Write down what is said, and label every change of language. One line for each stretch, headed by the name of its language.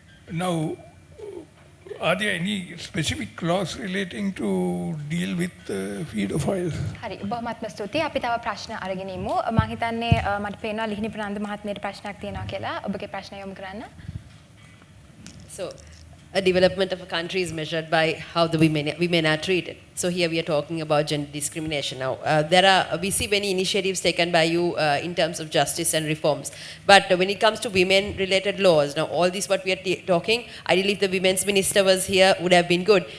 English: Now, are there any specific laws relating to deal with pedophiles?
Sinhala: හරි බොහොමත්ම ස්තුතියි අපි තව ප්‍රශ්න අරගෙන ඉමු මම හිතන්නේ මට පේනවා ලිහිණි ප්‍රනන්ද මහත්මියට ප්‍රශ්නයක් තියෙනවා කියලා ඔබගේ ප්‍රශ්න යොමු කරන්න
English: So, a development of a country is measured by how the women are treated. So here we are talking about gender discrimination. Now, we see many initiatives taken by you in terms of justice and reforms. But when it comes to women-related laws, now all this what we are talking, ideally if the women's minister was here, would have been good.